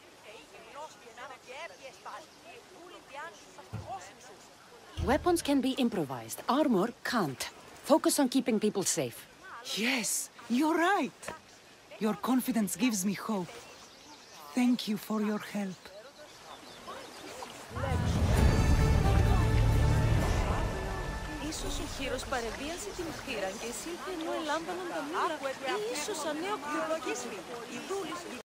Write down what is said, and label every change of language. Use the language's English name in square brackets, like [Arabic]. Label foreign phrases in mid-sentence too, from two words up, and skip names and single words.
[English] Weapons can be improvised. Armor can't. Focus on keeping people safe. Yes, you're right. Your confidence gives me hope. Thank you for your help. [Greek] Ίσως ο χείρος παρεβίασε την θύρα και εισήλθε ενώ ελάμβαναν τα μήλα. Ή ίσως ανέωκτη